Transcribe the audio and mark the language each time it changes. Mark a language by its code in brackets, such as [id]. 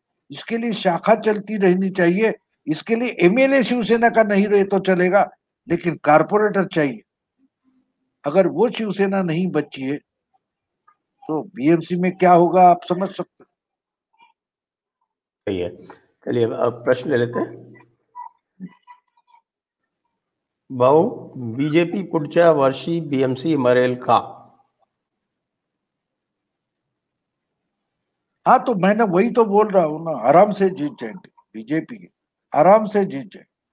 [hi] इसके लिए शाखा चलती रहनी चाहिए। इसके लिए एमएलए शिवसेना का नहीं रहे तो चलेगा, लेकिन कारपोरेटर चाहिए। अगर वो शिवसेना नहीं बची है तो बीएमसी में क्या होगा आप समझ सकते हैं। सही है। चलिए अब प्रश्न ले लेते हैं। [mr] भाऊ, बीजेपी पुढच्या वर्षी बीएमसी मरेल का? [hi] हाँ, तो मैंने वही तो बोल रहा हूँ ना, आराम से जीत जाएंगे बीजेपी, आराम से जीत जाए।